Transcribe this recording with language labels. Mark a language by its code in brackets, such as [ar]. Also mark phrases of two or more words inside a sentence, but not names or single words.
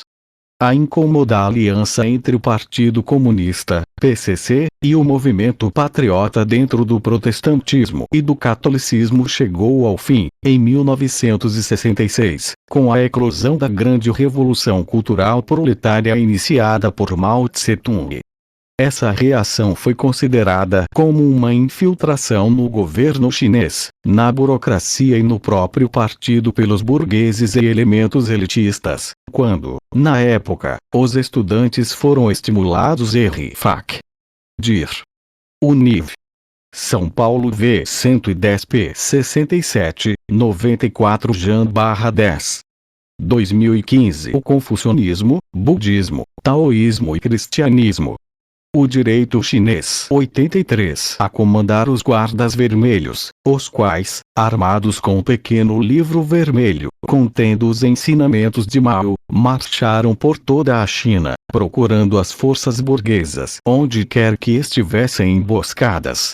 [pt] A incômoda aliança entre o Partido Comunista, PCC, e o movimento patriota dentro do protestantismo e do catolicismo chegou ao fim, em 1966, com a eclosão da grande revolução cultural proletária iniciada por Mao Tse-tung. Essa reação foi considerada como uma infiltração no governo chinês, na burocracia e no próprio partido pelos burgueses e elementos elitistas, quando, na época, os estudantes foram estimulados Fac. Dir. Univ. São Paulo V 110 p 67, 94 Jan/10. 2015. O confucionismo, budismo, taoísmo e cristianismo. O direito chinês 83 a comandar os guardas vermelhos, os quais, armados com um pequeno livro vermelho, contendo os ensinamentos de Mao, marcharam por toda a China, procurando as forças burguesas onde quer que estivessem emboscadas.